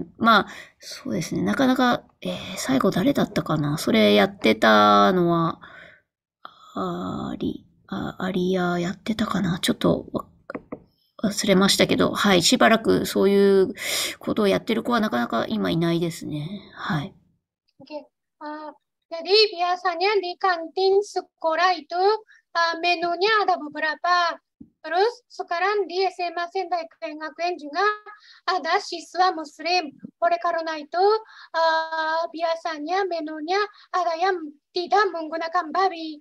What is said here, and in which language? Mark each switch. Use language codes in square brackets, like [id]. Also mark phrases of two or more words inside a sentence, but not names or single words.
[ja] そうですね。なかなか、最後誰だったかな。それやってたのは、アリアやってたかな。ちょっと忘れましたけど、はい。しばらくそういうことをやってる子はなかなか今いないですね。はい。 [id] Jadi biasanya di kantin sekolah itu menunya ada beberapa. Terus sekarang di SMA Sendai Kengakuen juga ada siswa muslim. Oleh karena itu biasanya menunya ada yang tidak menggunakan babi.